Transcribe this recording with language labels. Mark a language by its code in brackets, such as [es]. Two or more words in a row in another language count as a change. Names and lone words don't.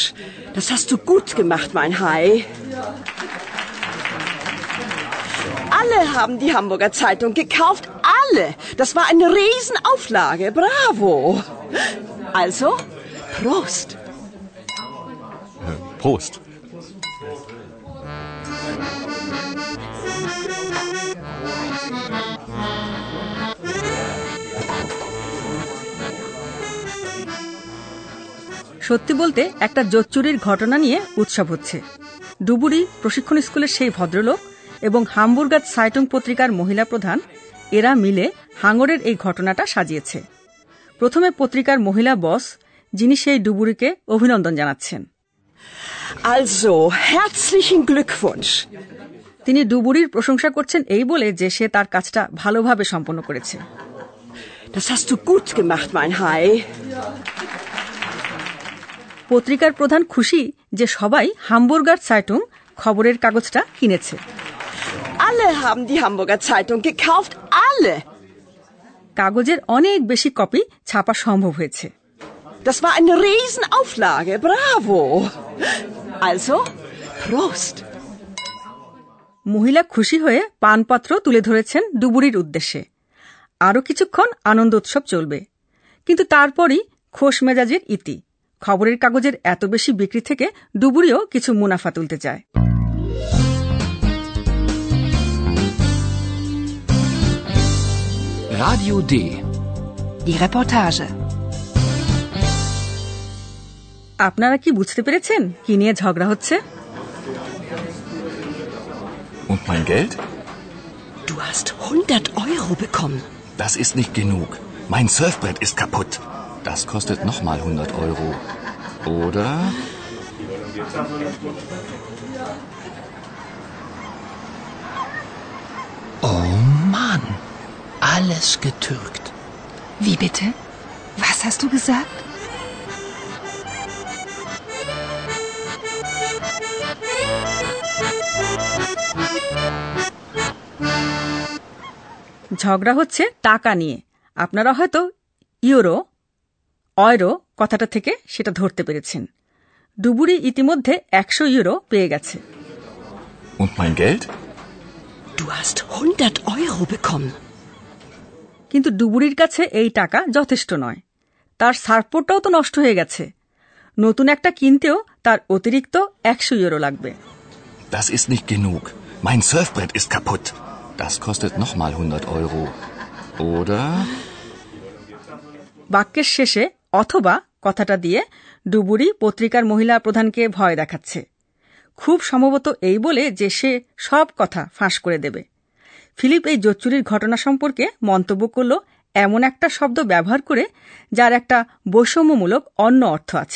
[de] Das hast du gut gemacht, mein Hai. Alle haben die Hamburger Zeitung gekauft, alle. Das war eine Riesenauflage, bravo. Also, Prost. Prost. [bn] সত্যি বলতে একটা জোচ্চুরির ঘটনা নিয়ে উৎসব হচ্ছে। ডুবুরি প্রশিক্ষণ স্কুলের সেই ভদ্রলোক এবং হামবুর্গার সাইটুং পত্রিকার মহিলা প্রধান, এরা মিলে হাঙরের এই ঘটনাটা সাজিয়েছে। প্রথমে পত্রিকার মহিলা বস, যিনি সেই ডুবুরিকে অভিনন্দন জানাচ্ছেন। [de] Also, herzlichen Glückwunsch. [bn] তিনি ডুবুরির প্রশংসা করছেন এই বলে যে সে তার কাজটা ভালোভাবে সম্পন্ন করেছে। [de] Das hast du gut gemacht, mein Hai. [bn] পত্রিকার প্রধান খুশি যে সবাই হামবুর্গার সাইটুং খবরের কাগজটা কিনেছে। [de] Alle haben die Hamburger Zeitung gekauft, alle. [bn] কাগজের অনেক বেশি কপি ছাপা সম্ভব হয়েছে। [de] Das war eine Riesenauflage, bravo. Also, Prost. [bn] মহিলা খুশি হয়ে পানপত্র তুলে ধরেছেন ডুবুরির উদ্দেশ্যে। আরও কিছুক্ষণ আনন্দ উৎসব চলবে, কিন্তু তারপরই খোশ মেজাজের ইতি। খবরের কাগজের এত বেশি বিক্রি থেকে ডুবুরিও কিছু মুনাফা তুলতে চায়। Radio D. Die Reportage. আপনারা কি বুঝতে পেরেছেন কি নিয়ে ঝগড়া হচ্ছে? [de] Und mein Geld? Du hast 100 Euro bekommen. Das ist nicht genug. Mein Surfbrett ist kaputt. Das kostet nochmal 100 Euro. Oder? Oh Mann. Alles getürkt. Wie bitte? Was hast du gesagt? [bn] ঝগড়া হচ্ছে টাকা নিয়ে। আপনারা হয়তো ইউরো, অয়রো কথাটা থেকে সেটা ধরতে পেরেছেন। ডুবুরি ইতিমধ্যে 100 ইউরো পেয়ে গেছে। [de] Und mein Geld? Du hast 100 Euro bekommen. [bn] কিন্তু ডুবুরির কাছে এই টাকা যথেষ্ট নয়। তার সার্ফবোর্ডটাও তো নষ্ট হয়ে গেছে। নতুন একটা কিনতেও তার অতিরিক্ত 100 ইউরো লাগবে। [de] Das ist nicht genug. Mein Surfbrett ist kaputt. Das kostet nochmal 100 Euro. Oder? [bn] বাক্যের শেষে অথবা কথাটা দিয়ে ডুবুরি পত্রিকার মহিলা প্রধানকে ভয় দেখাচ্ছে, খুব সম্ভবত এই বলে যে সে সব কথা ফাঁস করে দেবে। ফিলিপ এই জোচ্চুরির ঘটনা সম্পর্কে মন্তব্য করল এমন একটা শব্দ ব্যবহার করে যার একটা বৈষম্যমূলক অন্য অর্থ আছে।